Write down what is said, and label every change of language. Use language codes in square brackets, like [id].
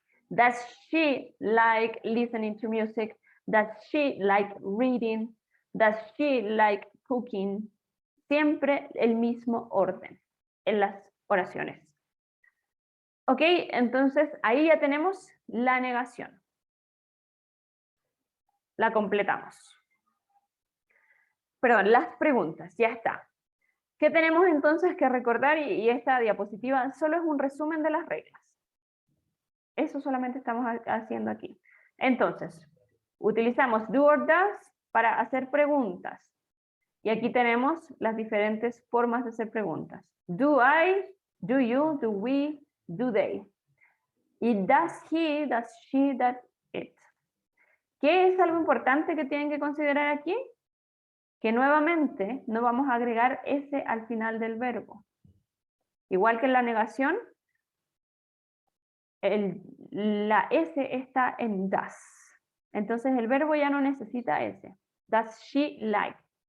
[en] Does she like listening to music? Does she like reading? Does she like cooking? [es] Siempre el mismo orden en las oraciones. Ok, entonces ahí ya tenemos la negación. La completamos. Perdón, las preguntas, ya está. ¿Qué tenemos entonces que recordar? Y esta diapositiva solo es un resumen de las reglas. Eso solamente estamos haciendo aquí. Entonces, utilizamos [en] do or does [es] para hacer preguntas. Y aquí tenemos las diferentes formas de hacer preguntas. [en] Do I, do you, do we, do they. [es] Y [en] does he, does she, does it. [es] ¿Qué es algo importante que tienen que considerar aquí? Que nuevamente no vamos a agregar ese al final del verbo. Igual que en la negación, la S está en does. Entonces el verbo ya no necesita S. [en] Does she like?